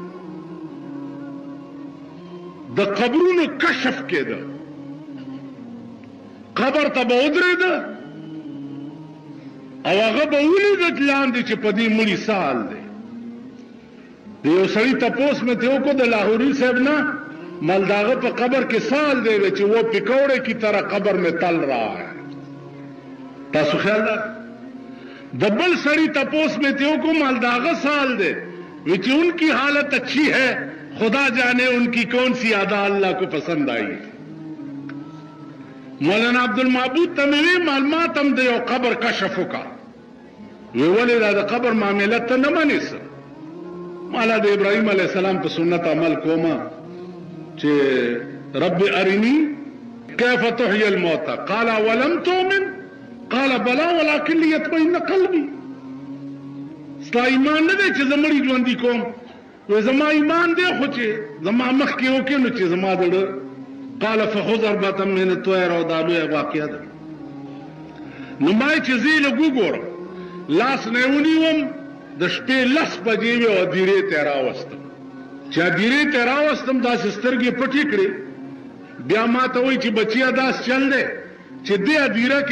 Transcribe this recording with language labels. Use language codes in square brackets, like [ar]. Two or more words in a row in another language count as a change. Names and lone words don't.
[ps] د قبرونو کشف کېده قبر ته به ودرېده او هغه به ولیدل لاندې چې په دې مړي سال دی د یو سړي تپوس مې ته وکړو د لاهوري صاحب نه مال د هغه په قبر کې سال دی چې [ur] وہ پکوڑے کی طرح قبر میں تل رہا ہے [ps] تاسو خیال ده د بل سړي تپوس مې ته وکړو مال د هغه سال دی چې [ur] ان کی حالت اچھی ہے خدا جانے ان کی کون سی ادا اللہ کو پسند آئی [ps] مولانا عبدالمعبود تموی معلومات هم د یو قبر کشف وکړه وی ولې دا د قبر معاملت ته نه منې مالا د ابراهیم [ar] علیه السلام [ps] په سنت عمل کومه چې [ar] رب ارنی کیف تحیی الموتى قال ولم تؤمن قال بلا ولكن ليطمئن قلبي [ps] ستا ایمان نه دی چې زه مړي ژوندي کوم وی زما ایمان دی خو چې زما مخکې وکړې نو چې زما زړه [ar] قال فخذ اربعه من الطير [ps] او دا لویه واقعه ده نو ما چې زه یې لږ وګورم لاس نه یې ونیوم د شپې 10 بجې وې او دیرې ته یې راوستم چې دیرې ته یې راوستم داسې سترګې پټې کړې بیا ما ته وایي چې بچیا داس چل دی چې دې دیره کې